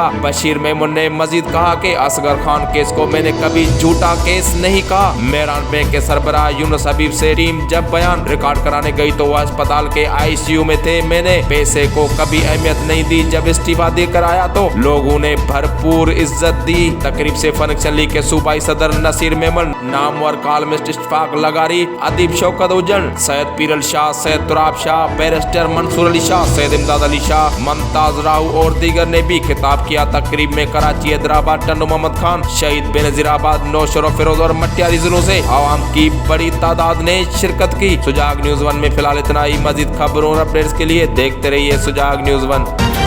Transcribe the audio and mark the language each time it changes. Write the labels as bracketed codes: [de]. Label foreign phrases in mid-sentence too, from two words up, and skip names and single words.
[ur] بشیر میمن نے مزید کہا کہ اصغر خان کیس کو میں نے کبھی جھوٹا کیس نہیں کہا. میران بینک کے سربراہ یونس حبیب سے ٹیم جب بیان ریکارڈ کرانے گئی تو وہ اسپتال کے ICU میں تھے. میں نے پیسے کو کبھی اہمیت نہیں دی۔ جب استعفیٰ دے کر آیا تو لوگوں نے بھرپور عزت دی. تقریب سے فنکشن لیگ کے صوبائی صدر نصیر میمن، نامور کالمسٹ اشفاق لغاری، ادیب شوکت اجن، سید پیرل شاہ، سید تراب شاہ، بیرسٹر منصور علی شاہ، سید امداد علی شاہ، ممتاز راہو اور دیگر نے بھی خطاب کیا. تقریب میں کراچی، حیدرآباد، ٹنو محمد خان، شہید بینظیرآباد، نوشر فیروز اور مٹیاری ضلعوں سے عوام کی بڑی تعداد نے شرکت کی. سجاگ نیوز 1 میں فی الحال اتنا ہی۔ مزید خبروں اور اپڈیٹس کے لیے دیکھتے رہیے سجاگ نیوز 1.